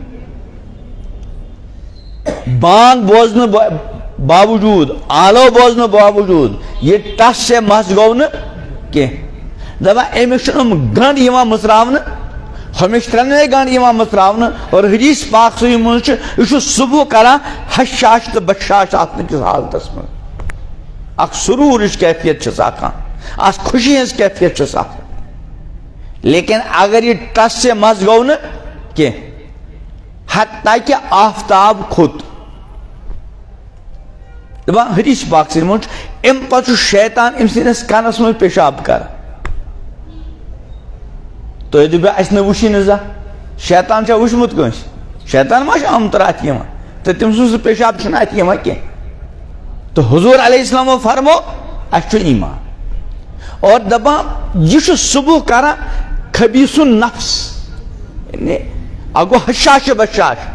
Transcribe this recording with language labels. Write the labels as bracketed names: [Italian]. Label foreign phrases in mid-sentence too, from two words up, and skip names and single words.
[Kashmiri] بانگ بوزنہٕ باوجوٗد آلو بوزنہٕ باوجوٗد یہِ [Urdu] ٹس سے مس [Kashmiri] گوٚو نہٕ کینٛہہ دپان أمِس چھُنہٕ گنٛڈ یِوان مٕژراونہٕ ہمیشہِ 3 گنٛڈ یِوان مٕژراونہٕ اور حدیث پاک صحیح منٛز چھُ یہِ چھُ صبح کران حشاش تہٕ بشاش آسنہٕ کِس حالتس منٛز اکھ سروٗرٕچ کیفیت چھس آسان اکھ خوشی ہٕنٛز کیفیت چھس آسان لیکن اگر یہِ [Urdu] ٹس سے مس [Kashmiri] گوٚو نہٕ کینٛہہ حتیٰ کہِ آفتاب کھوٚت دپان حدیث پاک صحیح منٛز چھُ امہِ پتہٕ چھُ شیطان أمۍ سٕنٛدِس کنس منٛز پیشاب کران تُہۍ دٔپِو اسہِ نہٕ وٕچھی نہٕ زانٛہہ شیطان چھا وٕچھمُت کٲنٛسہِ شیطان ما چھُ عام طور اتھِ یِوان تہٕ تٔمۍ سُنٛد سُہ پیشاب چھُنہٕ اتھِ یِوان کینٛہہ تہٕ حضوٗر علیہ السلامو فرمو اسہِ چھُ ایمان اور دپان یہِ چھُ صبح کران خبیٖثُن نفس یعنی اگو حشاش بشاش